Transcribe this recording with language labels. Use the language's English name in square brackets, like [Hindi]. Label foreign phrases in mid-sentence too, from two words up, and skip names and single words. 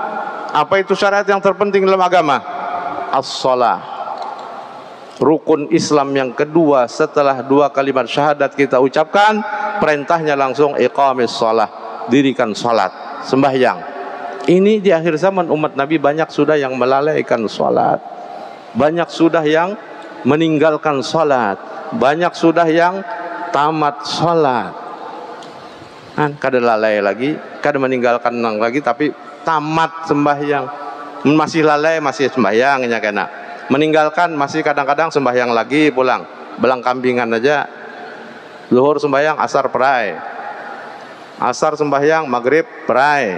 [Indonesian] Apa itu syariat yang terpenting dalam agama? As-salah, rukun Islam yang kedua setelah 2 kalimat syahadat kita ucapkan, perintahnya langsung [Arabic] iqamis shalah, [Indonesian] dirikan salat, sembahyang. Ini di akhir zaman umat Nabi banyak sudah yang melalaikan salat, banyak sudah yang meninggalkan salat, banyak sudah yang tamat salat. [Banjar] Kada lalai lagi, kada meninggalkan lagi, tapi tamat sembahyang. Masih lalai, masih sembahyangnya kena. Meninggalkan masih kadang-kadang sembahyang lagi, pulang belang kambingan aja. Zuhur sembahyang, asar perai, asar sembahyang, maghrib perai.